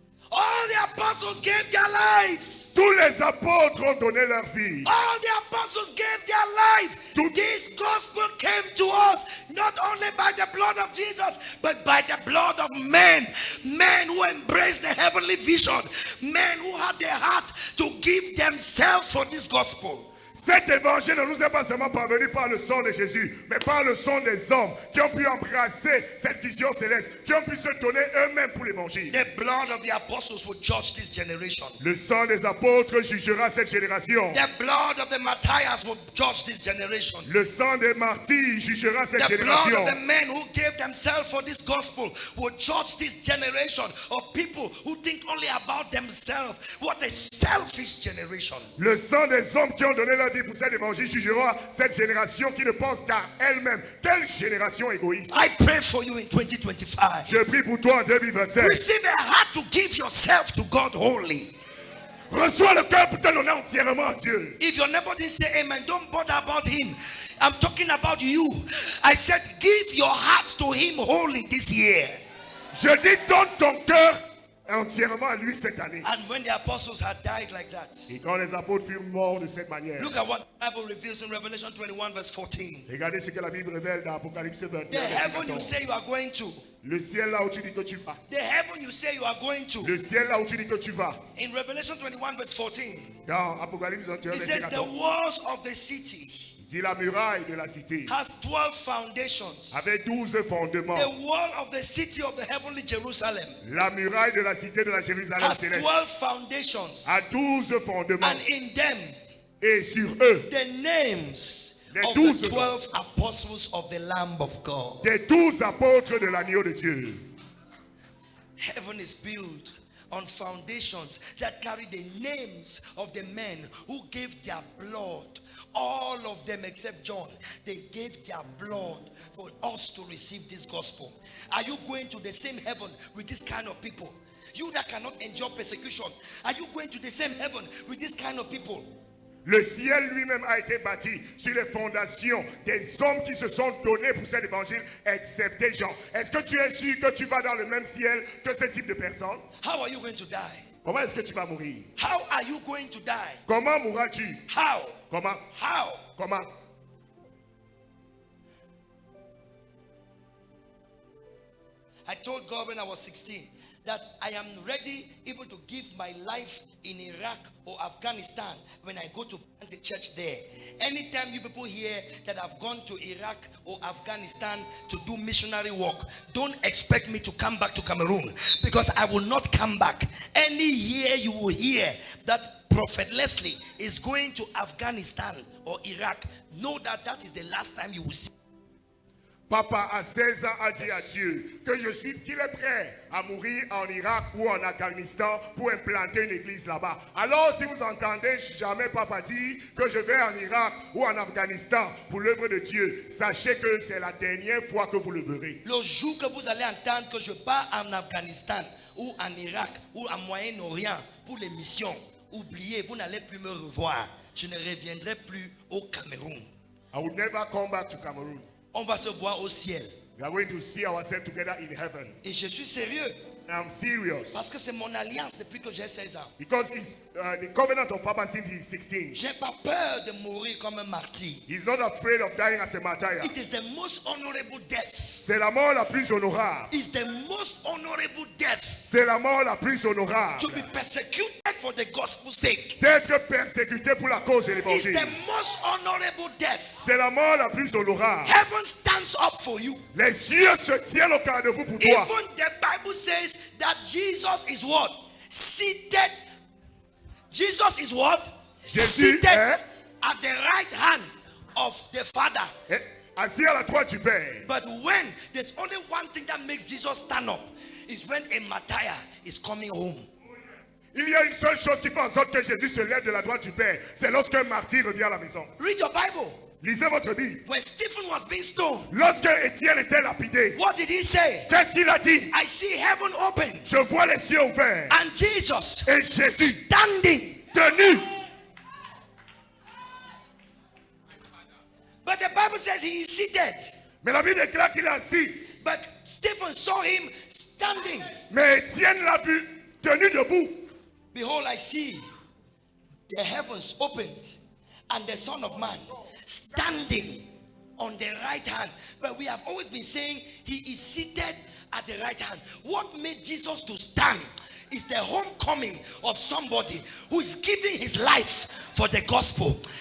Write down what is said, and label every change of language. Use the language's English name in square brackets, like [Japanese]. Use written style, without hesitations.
[English] All the apostles gave their lives. [French] Tous les apôtres ont donné leur vie. [English] All the apostles gave their life. To- This gospel came to us not only by the blood of Jesus, but by the blood of men. Men who embraced the heavenly vision. Men who had the heart to give themselves for this gospel. [French] Cet évangile ne nous est pas seulement parvenu par le sang de Jésus, mais par le sang des hommes qui ont pu embrasser cette vision céleste, qui ont pu se donner eux-mêmes pour l'évangile. [English] The blood of the apostles will judge this generation. [French] Le sang des apôtres jugera cette génération. [English] The blood of the martyrs will judge this generation. [French] Le sang des martyrs jugera cette [English] The blood [French] génération. [English] of the men who gave themselves for this gospel will judge this generation of people who think only about themselves. What a selfish generation. [French] Le sang des hommes qui ont donné leur vie pour cet évangile jugera cette génération qui ne pense qu'à elle-même. Quelle génération égoïste. [English] I pray for you in 2025. [French] Je prie pour toi en 2025. [English] Receive a heart to give yourself to God wholly. [French] Reçois le cœur pour te donner entièrement à Dieu. [English] If your neighbor didn't say amen, don't bother about him. I'm talking about you. I said, give your heart to him wholly this year. [French] Je dis, donne ton cœur entièrement à lui cette année. [English] And when the apostles had died like that, [French] Et quand les apôtres furent morts de cette manière, [English] look at what the Bible reveals in Revelation 21 verse 14. [French] regardez ce que la Bible révèle dans Apocalypse 21. [English] The [French] verset [English] heaven you [French] 14. [English] say you are going to. [French] Le ciel là où tu dis que tu vas. [English] The heaven you say you are going to. [French] Le ciel là où tu dis que tu vas. [English] In Revelation 21 verse 14, [French] Dans Apocalypse 21, [English] it [French] verset [English] says the [French] 14. [English] walls of the city [French] Dit la muraille de la cité [English] has 12 foundations. [French] avait 12 fondements. [English] The wall of the city of the heavenly Jerusalem [French] La muraille de la cité de la Jérusalem [English] has [French] céleste [English] 12 foundations. [French] a 12 fondements. [English] And in them, [French] Et sur eux, [English] the names [French] Les [English] of [French] 12 [English] the 12 apostles of the Lamb of God. [French] des 12 apôtres de l'agneau de Dieu. [English] Heaven is built on foundations that carry the names of the men who gave their blood. All of them except John, they gave their blood for us to receive this gospel. Are you going to the same heaven with this kind of people? You that cannot endure persecution, are you going to the same heaven with this kind of people? [French] Le ciel lui-même a été bâti sur les fondations des hommes qui se sont donnés pour cet évangile, excepté Jean. Est-ce que tu es sûr que tu vas dans le même ciel que ce type de personne? [English] How are you going to die? [French] Comment est-ce que tu vas mourir? [English] How are you going to die? [French] Comment mourras-tu? [English] How? [French] Comment? [English] How? [French] Comment? [English] I told God when I was 16 that I am ready even to give my life in Iraq or Afghanistan when I go to plant a church there. Anytime you people hear that I've gone to Iraq or Afghanistan to do missionary work, don't expect me to come back to Cameroon, because I will not come back. Any year you will hear that Prophet Leslie is going to Afghanistan or Iraq, know that that is the last time you will see. [French] Papa à 16 ans a dit à Dieu qu'il est prêt à mourir en Irak ou en Afghanistan pour implanter une église là-bas. Alors si vous entendez jamais Papa dire que je vais en Irak ou en Afghanistan pour l'œuvre de Dieu, sachez que c'est la dernière fois que vous le verrez. Le jour que vous allez entendre que je pars en Afghanistan ou en Irak ou en Moyen-Orient pour les missions, oubliez, vous n'allez plus me revoir. Je ne reviendrai plus au Cameroun. [English] I will never come back to Cameroon. [French] On va se voir au ciel. [English] We are going to see ourselves together in heaven. [French] Et je suis sérieux. [English] I'm serious. [French] Parce que c'est mon alliance depuis que j'ai 16 ans. [English] Because it's the covenant of Papa since he's 16. [French] J'ai pas peur de mourir comme un martyr. [English] He's not afraid of dying as a martyr. It is the most honorable death. [French] C'est la mort la plus honorable. [English] It's the most honorable death. [French] C'est la mort la plus honorable. [English] To be persecuted for the gospel's sake. [French] D'être persécuté pour la cause de [English] It's [French] l'évangile. [English] the most honorable death. [French] C'est la mort la plus honorable. [English] Heaven stands up for you. [French] Les cieux se tiennent au cas de vous pour toi. [English] Even the Bible says that Jesus is what? Seated. Jesus is what? [French] Jésus [English] Seated [French] est [English] at the right hand of the Father. [French] assis à la droite du Père. [English] But when there's only one thing that makes Jesus stand up is when a martyr is coming home. [French] Il y a une seule chose qui fait en sorte que Jésus se lève de la droite du Père. C'est lorsqu'un martyr revient à la maison. [English] Read your Bible. [French] Lisez votre Bible. [English] When Stephen was being stoned, [French] Lorsque Étienne était lapidé, [English] what did he say? [French] qu'est-ce qu'il a dit? [English] I see heaven open [French] Je vois les cieux ouverts. [English] and Jesus [French] Et Jésus [English] standing. [French] tenu. [English] But the Bible says he is seated. [French] Mais la Bible déclare qu'il est assis. [English] But Stephen saw him standing. [French] Mais Étienne l'a vu tenu debout. [English] Behold, I see the heavens opened and the Son of Man standing on the right hand. But we have always been saying he is seated at the right hand. What made Jesus to stand is the homecoming of somebody who is giving his life for the gospel.